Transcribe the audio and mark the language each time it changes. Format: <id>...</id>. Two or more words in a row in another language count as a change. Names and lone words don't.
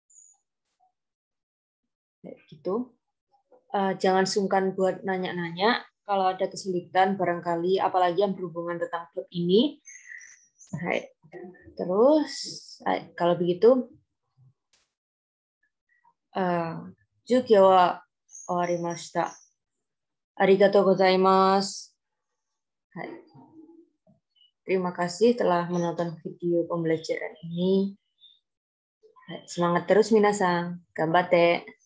<id>Gitu. Jangan sungkan buat nanya-nanya. Kalau ada kesulitan barangkali, apalagi yang berhubungan tentang klub ini. Hai. Terus, kalau begitu, juga</id> <ja>は終わりました. ありがとうございます.</ja> <id>Terima kasih telah menonton video pembelajaran ini. Semangat terus minasan. Ganbatte.</id>